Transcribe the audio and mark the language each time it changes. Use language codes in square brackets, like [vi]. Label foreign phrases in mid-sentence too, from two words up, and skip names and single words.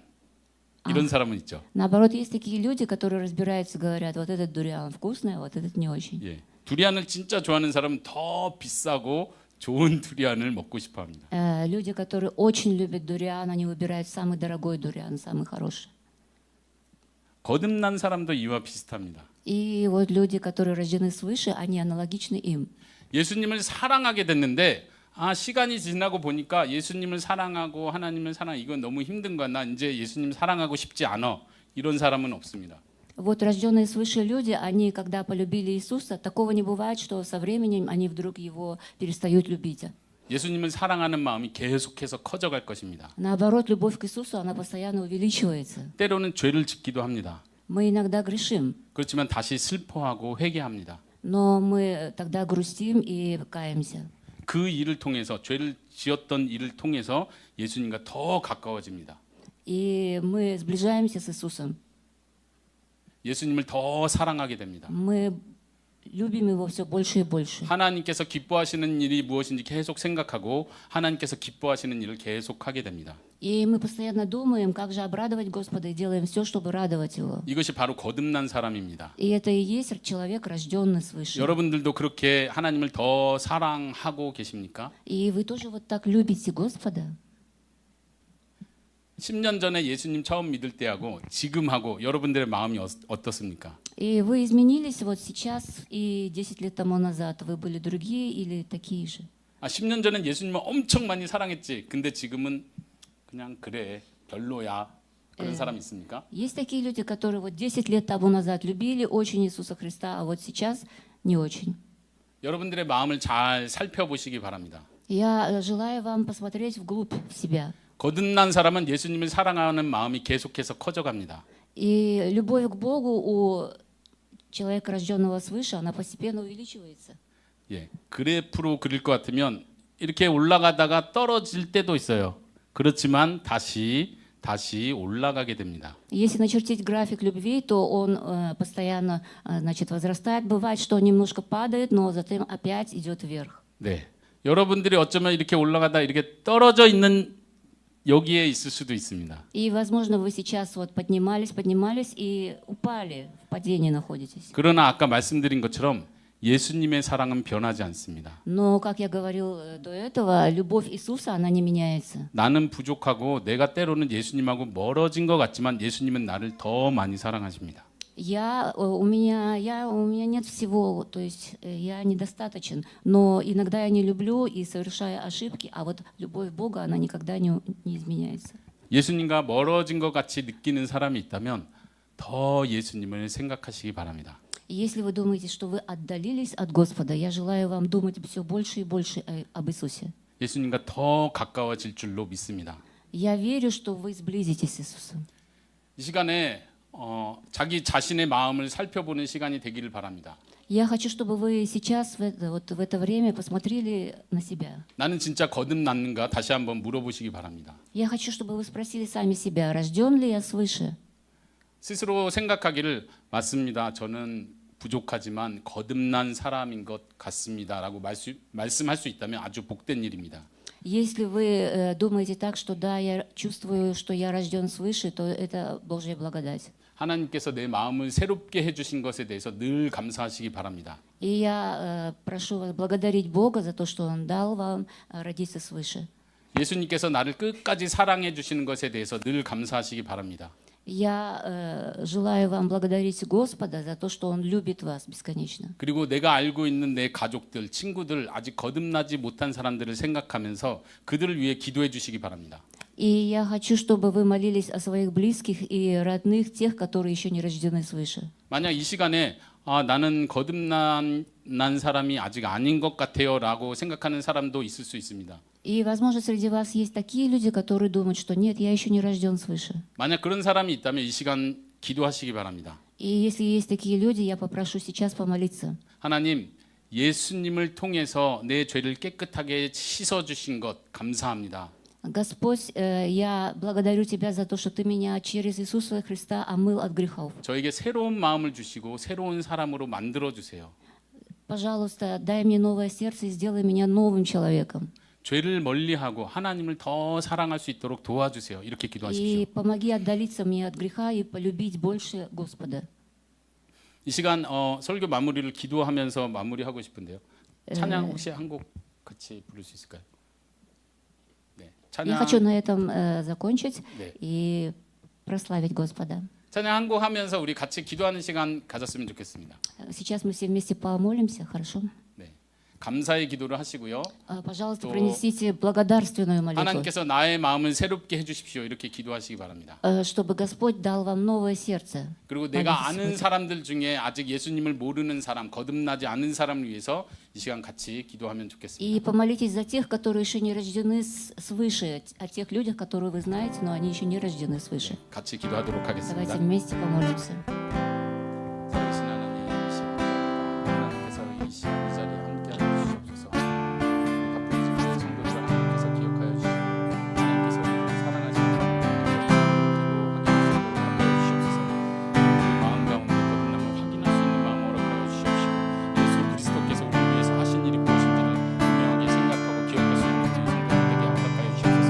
[ko] 이런 사람은 있죠. [ru] Наоборот, есть такие люди, которые разбираются, говорят: вот этот дуриан вкусный, а вот этот не очень. [ko] 예. 두리안을 진짜 좋아하는 사람은 더 비싸고 좋은 두리안을 먹고 싶어 합니다. [ru] Люди, которые очень любят дуриан, они выбирают самый дорогой дуриан, самый хороший. [ko] 거듭난 사람도 이와 비슷합니다. [ru] И вот люди, которые рождены свыше, они аналогичны им. [ko] 예수님을 사랑하게 됐는데 시간이 지나고 보니까 예수님을 사랑하고 하나님을 사랑 이건 너무 힘든 거야. 나 이제 예수님 사랑하고 싶지 않아. 이런 사람은 없습니다. [ru] Вот рожденные свыше люди, они, когда полюбили Иисуса, такого не бывает, что со временем они вдруг его перестают любить. [ko] 예수님을 사랑하는 마음이 계속해서 커져갈 것입니다. [ru] Наоборот, любовь к Иисусу, она постоянно увеличивается. [ko] 때로는 죄를 짓기도 합니다. [ru] Мы иногда грешим, [ko] 그렇지만 다시 슬퍼하고 회개합니다. [ru] но мы тогда грустим и каемся. [ko] 그 일을 통해서 죄를 지었던 일을 통해서 예수님과 더 가까워집니다. [ru] И мы сближаемся с Иисусом. [ko] 예수님을 더 사랑하게 됩니다. [ru] Мы любим его все больше и больше. [ko] 하나님께서 기뻐하시는 일이 무엇인지 계속 생각하고 하나님께서 기뻐하시는 일을 계속 하게 됩니다. [ru] И мы постоянно думаем, как же обрадовать Господа, и делаем все, чтобы радовать Его. [ko] 이것이 바로 거듭난 사람입니다. [ru] И это и есть человек, рожденный свыше. [ko] 여러분들도 그렇게 하나님을 더 사랑하고 계십니까? [ru] И вы тоже вот так любите Господа? [ko] 10년 전에 예수님 처음 믿을 때하고 지금하고 여러분들의 마음이 어떻습니까? [ru] И вы изменились вот сейчас и 10 лет тому назад. Вы были другие или такие же? [ko] 10년 전엔 예수님을 엄청 많이 사랑했지. 근데 지금은 그냥 그래 별로야. 그런 사람 있습니까? [ru] Есть такие люди, которые вот 10 лет тому назад любили очень Иисуса Христа, а вот сейчас не очень. [ko] 여러분들의 마음을 잘 살펴보시기 바랍니다. [ru] Я желаю вам посмотреть вглубь себя. [ko] 거듭난 사람은 예수님을 사랑하는 마음이 계속해서 커져갑니다. [ru] И любовь к Богу у человека, рожденного свыше, она постепенно увеличивается. [ko] 예, 그래프로 그릴 것 같으면 이렇게 올라가다가 떨어질 때도 있어요. 그렇지만 다시 올라가게 됩니다. [ru] Если начертить график любви, то он постоянно, значит, возрастает. Бывает, что он немножко падает, но затем опять идет вверх. [ko] 네, 여러분들이 어쩌면 이렇게 올라가다 이렇게 떨어져 있는 여기에 있을 수도 있습니다. [ru] И, возможно, вы сейчас вот поднимались и упали, в падении находитесь. [ko] 그러나 아까 말씀드린 것처럼 예수님의 사랑은 변하지 않습니다. [ru] Но, как я говорил до этого, любовь Иисуса, она не меняется. [ko] 나는 부족하고 내가 때로는 예수님하고 멀어진 것 같지만 예수님은 나를 더 많이 사랑하십니다. [ru] У меня нет всего, то есть я недостаточен, но иногда я не люблю и совершаю ошибки, а вот любовь Бога, она никогда не изменяется. [ko] 예수님과 멀어진 것 같이 느끼는 사람이 있다면 더 예수님을 생각하시기 바랍니다. [ru] Если вы думаете, что вы отдалились от Господа, я желаю вам думать все больше и больше об Иисусе. [ko] 예수님과 더 가까워질 줄로 믿습니다. [ru] Я верю, что вы сблизитесь с Иисусом. [ko] 이 시간에 자기 자신의 마음을 살펴보는 시간이 되기를 바랍니다. [ru] Я хочу, чтобы вы сейчас, вот в это время, посмотрели на себя. [ko] 나는 진짜 거듭났는가 다시 한번 물어보시기 바랍니다. [ru] Я хочу, чтобы вы спросили сами себя, рожден ли я свыше? [ko] 스스로 생각하기를 맞습니다. 저는 부족하지만 거듭난 사람인 것 같습니다라고 말씀할 수 있다면 아주 복된 일입니다. [ru] Если вы думаете так, что да, я чувствую, что я рожден свыше, то это Божья благодать. [ko] 하나님께서 내 마음을 새롭게 해주신 것에 대해서 늘 감사하시기 바랍니다. [ru] И я прошу вас благодарить Бога за то, что Он дал вам родиться свыше. [ko] 예수님께서 나를 끝까지 사랑해 주시는 것에 대해서 늘 감사하시기 바랍니다. [ru] Я желаю вам благодарить Господа за то, что Он любит вас бесконечно. [ko] 그리고 내가 알고 있는 내 가족들, 친구들, 아직 거듭나지 못한 사람들을 생각하면서 그들을 위해 기도해 주시기 바랍니다. [ru] И я хочу, чтобы вы молились о своих близких и родных, тех, которые еще не рождены свыше. [ko] 만약 이 시간에 나는 거듭난 사람이 아직 아닌 것 같아요라고 생각하는 사람도 있을 수 있습니다. [ru] И, возможно, среди вас есть такие люди, которые думают, что нет, я еще не рожден свыше. [ko] 만약 그런 사람이 있다면 이 시간 기도하시기 바랍니다. [ru] И если есть такие люди, я попрошу сейчас помолиться. [ko] 하나님, 예수님을 통해서 내 죄를 깨끗하게 씻어 주신 것 감사합니다. [ru] Господь, я благодарю Тебя за то, что Ты меня через Иисуса Христа омыл от грехов. [ko] 저에게 새로운 마음을 주시고 새로운 사람으로 만들어 주세요. [ru] Пожалуйста, дай мне новое сердце и сделай меня новым человеком. [ko] 죄를 멀리하고 하나님을 더 사랑할 수 있도록 도와주세요. 이렇게 기도하십시오. [ru] И помоги отдалиться мне от греха и полюбить больше Господа. [ko] 이 시간 설교 마무리를 기도하면서 마무리하고 싶은데요. 찬양 혹시 한 곡 같이 부를 수 있을까요? 네, [ru] Я хочу [ko] 찬양 [ru] на этом закончить [ko] 네. [ru] и прославить Господа. [ko] 찬양 한 곡 하면서 우리 같이 기도하는 시간 가졌으면 좋겠습니다. [ru] Сейчас мы все вместе помолимся, хорошо? [ko] 네, 감사의 기도를 하시고요. [ru] Пожалуйста, [ko] 또 [ru] принесите благодарственную молитву, [ko] 하나님께서 나의 마음을 새롭게 해주십시오. 이렇게 기도하시기 바랍니다. [ru] чтобы Господь дал вам новое сердце. [ko] 그리고 내가 [ru] молитесь [ko] 아는 [ru] сегодня. [ko] 사람들 중에 아직 예수님을 모르는 사람, 거듭나지 않은 사람을 위해서 이 시간 같이 기도하면 좋겠습니다. [ru] И помолитесь за тех, которые еще не рождены свыше, о тех людях, которые вы знаете, но они еще не рождены свыше. [ko] 같이 기도하도록 [ru] Давайте [ko] 하겠습니다. [ru] вместе помолимся. [ko] 살아계신 하나님, 이 시간 하나님께서 이 자리에 함께하여 주시옵소서. 바쁜 우리 성도들 하나님께서 기억하여 주시고 하나님께서 우리를 사랑하시는 하나님을 하게 주시옵소서. 우리 마음 가운데 거듭남을 확인할 수 있는 마음 허락하여 주시옵시고 예수 그리스도께서 우리를 위해서 하신 일이 무엇인지를 분명하게 생각하고 기억할 수 있는 우리 성도들에게 허락하여 주시옵소서.